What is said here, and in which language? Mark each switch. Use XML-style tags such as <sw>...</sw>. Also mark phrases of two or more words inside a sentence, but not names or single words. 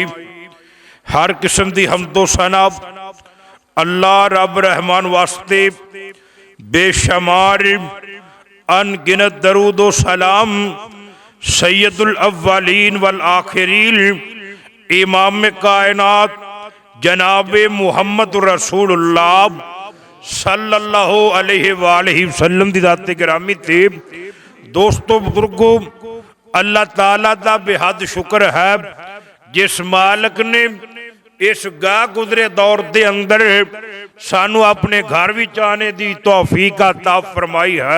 <pa>ہر قسم کی حمد و ثنا اللہ رب رحمان واسطے بے شمار ان گنت درود و سلام سید</pa> <ar>الأولين والآخرين</ar> <pa>امام کائنات جناب محمد رسول اللہ</pa> <ar>صلى الله عليه وآله وسلم</ar> <pa>دی ذات گرامی تے دوستوں بزرگوں، اللہ تعالیٰ دا بے حد شکر ہے جس مالک نے اس گاہ گزرے دور کے اندر سانوں اپنے گھر بھی آنے کی توفیق عطا فرمائی ہے.</pa>